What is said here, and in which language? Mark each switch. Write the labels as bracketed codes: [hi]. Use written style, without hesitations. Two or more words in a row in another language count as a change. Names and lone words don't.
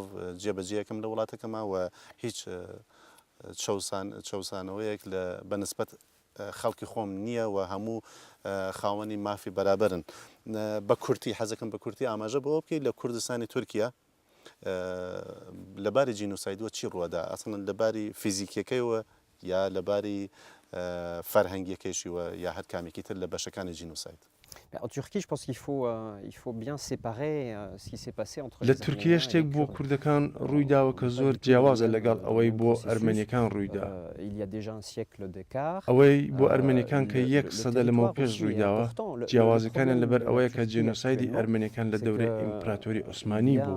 [ckb] جێبەجێەکەم لە وڵاتەکەما و هیچ چەوسانەوەیەک لە بەنسبەت خەڵکی خۆم نییە و هەموو خاوەنی مافی بەرابەرن بە کورتی حەزەکەم بە کورتی ئاماژە بەوە بکەیت لە کوردستانی تورکیا لەباری جینۆسایدوە چی ڕووەدا ئەسڵەن لەباری فیزیکیەکەیەوە یا لەباری فەرهەنگیەکەیشیوە یا هەر کامێکی تر لە بەشەکانی جینۆساید. [fr] En Turquie, je pense qu'il faut bien séparer ce qui s'est passé entre [ckb] لە تورکیا شتێک بۆ کوردەکان ڕوویداوە کە زۆر جیاوازە لەگەڵ ئەوەی بۆ ئەرمەنیەکان ڕوویدا. ئەوەی بۆ ئەرمەنیەکان کە 1 سەدە لەمەوە پێش ڕوویداوە جیاوازەکانیان لەبەر ئەوەیە کە جێنۆسایدی ئەرمەنیەکان لە دەورەی ئیمپراتۆری عوسمانی بوو.